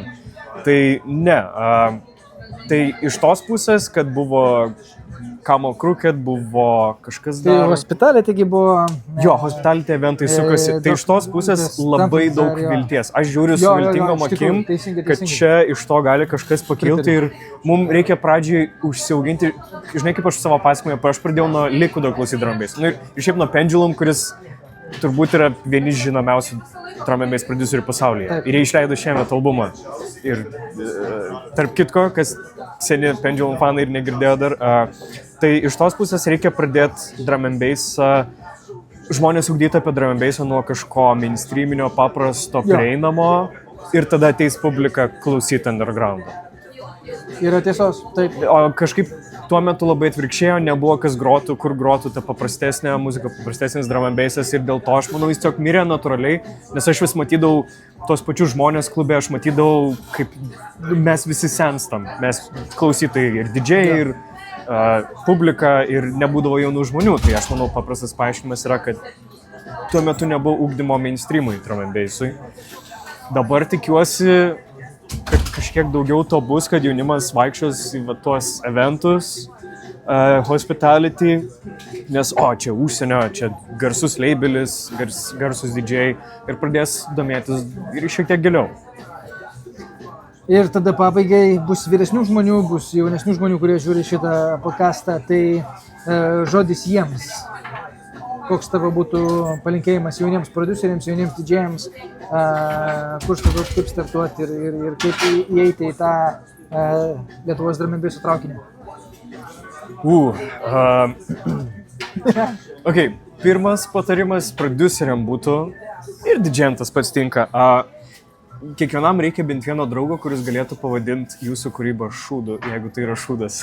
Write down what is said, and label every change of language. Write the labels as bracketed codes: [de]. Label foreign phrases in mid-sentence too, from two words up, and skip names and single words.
[lt] Tai ne, tai iš tos pusės, kad buvo Come on Crooked, buvo kažkas dar... Tai Hospitality buvo... Jo, Hospitality eventai sukasi. Tai iš tos pusės labai daug vilties. Aš žiūriu su viltingom akim, kad čia iš to gali kažkas pakilti ir mums reikia pradžiai užsiauginti. Žinai, kaip aš savo pasakojimą, aš pradėjau nuo Liquido klausyti [en] drum and bass. [lt] Ir šiaip nuo Pendulum, kuris turbūt yra vieni žinomiausių [en] drum and bass [lt] producerių pasaulyje. Taip. Ir jie išleido šiemet albumą. Ir tarp kitko, kas seni Pendulum fanai ir negirdėjo dar, tai iš tos pusės reikia pradėti [en] drum and bass, [lt] žmonės ugdyti apie [en] drum and bassą [lt] nuo kažko mainstreaminio, paprasto, prieinamo ir tada ateis publika klausyti undergroundą. Yra tiesos, taip. O kažkaip tuo metu labai atvirkščiai, nebuvo kas grotų, kur grotų ta paprastesnė muzika, paprastesnis [en] drum and bassas [lt] ir dėl to aš manau jis tiesiog mirė natūraliai, nes aš vis matydavau tos pačius žmonės klube, aš matydavau, kaip mes visi senstam, mes klausytojai ir didžėjai, ir publika, ir nebūdavo jaunų žmonių, tai aš manau paprastas paaiškinimas yra, kad tuo metu nebuvo ugdymo mainstreamui [en] drum and bassui. [lt] Dabar tikiuosi, kad kažkiek daugiau to bus, kad jaunimas vaikščios į tuos eventus, hospitality, nes, čia užsienio, čia garsus labelis, garsus didžiai ir pradės domėtis ir šiek tiek giliau. Ir tada pabaigai bus vyresnių žmonių, bus jaunesnių žmonių, kurie žiūri šitą podcastą, tai žodis jiems. Koks tavo būtų palinkėjimas jauniems produceriams, jauniems didžėjams, kur startuoti, kaip startuoti ir kaip įeiti į tą Lietuvos [en] drum and basso [lt] traukinį? Pirmas patarimas produceriam būtų, ir didžėjam tas pats tinka, kiekvienam reikia bent vieno draugo, kuris galėtų pavadinti jūsų kūrybą šūdu, jeigu tai yra šūdas.